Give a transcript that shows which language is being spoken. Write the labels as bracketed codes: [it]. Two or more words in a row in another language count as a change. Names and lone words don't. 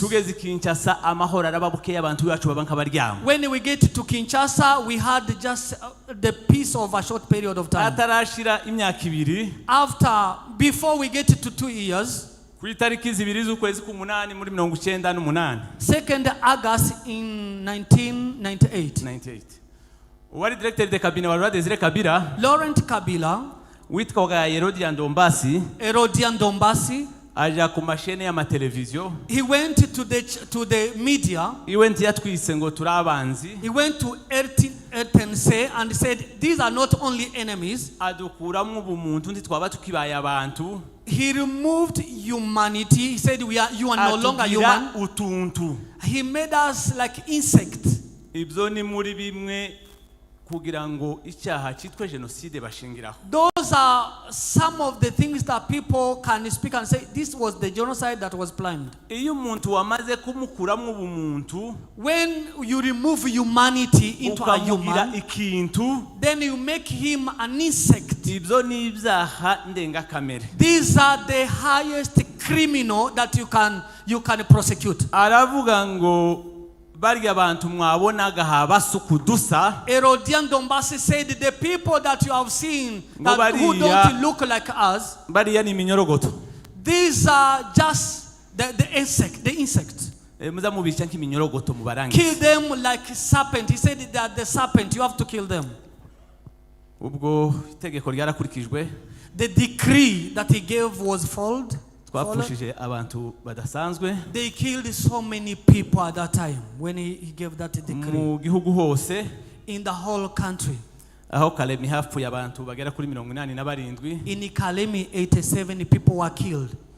[en] When we get to Kinshasa, we had just the peace of a short period of time. Before we get to 2 years, 2nd August in 1998. [rw] Uwari [fr] directeur de cabinet [rw] wa Laurent Desire Kabila, Laurent Kabila, witwaga Herodian Ndombasi, aja ku mashene ya mateleviziyo. [en] He went to the media. He went [rw] yatwise ngo turabanzi. [en] He went to RTNC and said these are not only enemies. [rw] Adukuramwo ubumuntu ntitwaba tukibaye abantu. [en] He removed humanity. He said you are no longer human. [rw] Utuntu. [en] He made us like insects. [rw] Ibyo ni muri bimwe kugira ngo icyaha cyitwe genocide bashingiraho. [en] Those are some of the things that people can speak and say this was the genocide that was planned. [rw] Iyo umuntu wamaze kumukuramwo ubumuntu, [en] when you remove humanity into a human, [rw] ikintu, [en] then you make him an insect. [rw] Ibyo ni ibyaha ndengakamere. [en] These are the highest criminal that you can prosecute. [rw] Aravuga ngo barya abantu mwabonaga habasukudusa. [en] Herodian Ndombasi said the people that you have seen that who don't look like us, [rw] bariya ni minyorogoto. [en] These are just the insect. Kill them like serpent. He said that the serpent, you have to kill them. [rw] Ubwo itegeko ryarakurikijwe. [en] The decree that he gave was followed. They killed so many people at that time when he gave that decree. In the whole country. In Kalemi, 87 people were killed.